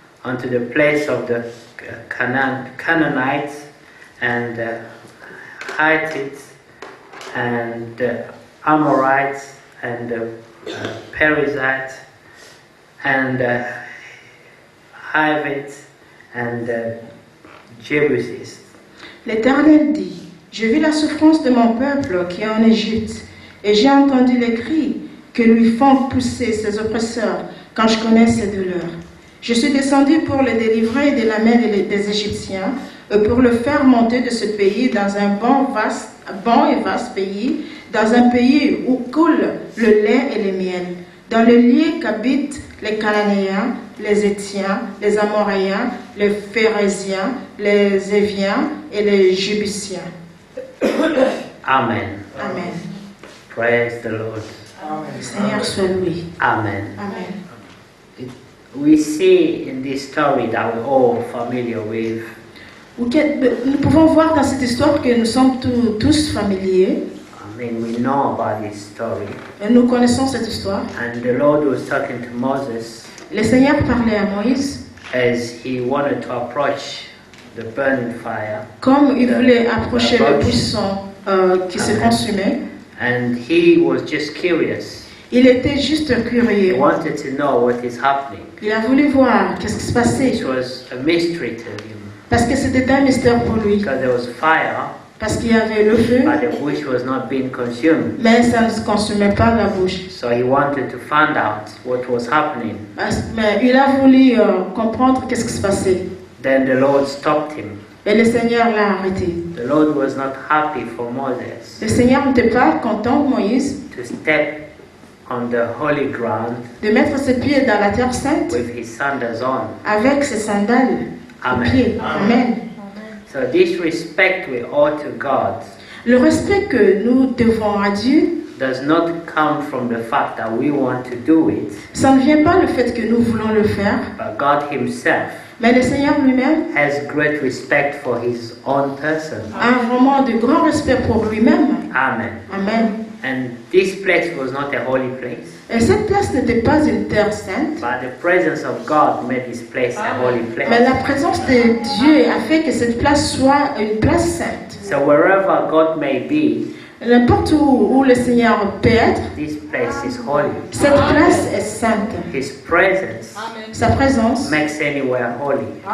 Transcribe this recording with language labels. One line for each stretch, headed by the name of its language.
English: unto the place of the Canaanites and the Hittites and the Amorites and the Perizzites and the Hivites and the Jebusites.
French: L'Éternel dit, je vis la souffrance de mon peuple qui est en Égypte, et j'ai entendu les cris que lui font pousser ses oppresseurs quand je connais ses douleurs. Je suis descendu pour le délivrer de la main des Égyptiens et pour le faire monter de ce pays dans un bon et vaste pays, dans un pays où coule le lait et le miel, dans le lieu qu'habitent les Cananéens, les Héthiens, les Amoréens, les Phérésiens, les Éviens et les Jébusiens.
English: Amen.
French: Amen.
English: Praise the Lord.
French: Seigneur soit loué.
English: Amen.
French: Amen.
English: We see in this story that we're all familiar with.
French: Nous pouvons voir dans cette histoire que nous sommes tous familiers.
English: I mean, we know about this story.
French: Et nous connaissons cette histoire.
English: And the Lord was talking to Moses
French: Le Seigneur parlait à Moïse
English: as he wanted to approach the burning fire.
French: comme il voulait approcher le buisson qui se consumait.
English: And he was just curious.
French: Il était juste
English: He
French: curieux.
English: wanted to know what is happening.
French: Il a voulu voir qu'est-ce qui se passait
English: It was a mystery to him
French: parce que c'était un mystère pour lui.
English: because there was fire,
French: Parce qu'il y avait le feu,
English: but the bush was not being consumed.
French: mais ça ne se consumait pas la bouche.
English: So he wanted to find out what was happening.
French: Mais il a voulu comprendre qu'est-ce qui se passait.
English: Then the Lord stopped him.
French: Et le Seigneur l'a arrêté.
English: The Lord was not happy for Moses
French: Le Seigneur n'était pas content de Moïse
English: to step on the holy ground
French: de mettre ses pieds dans la terre sainte
English: with his sandals on.
French: avec ses sandales aux
English: Amen.
French: pieds. Amen.
English: So this respect we owe to God
French: Le respect que nous devons à Dieu,
English: does not come from the fact that we want to do it,
French: ça ne vient pas du fait que nous voulons le faire,
English: but God himself
French: mais le Seigneur lui-même
English: has great respect for his own person.
French: a vraiment de grands respect pour lui-même.
English: Amen.
French: Amen.
English: And this place was not a holy place,
French: Et cette place n'était pas une terre sainte,
English: but the presence of God made this place a holy
French: mais
English: place.
French: la présence de Dieu a fait que cette place soit une place sainte.
English: So wherever God may be,
French: N'importe où le Seigneur peut être,
English: this place is holy.
French: cette place est sainte.
English: His presence
French: Sa présence
English: makes anywhere holy.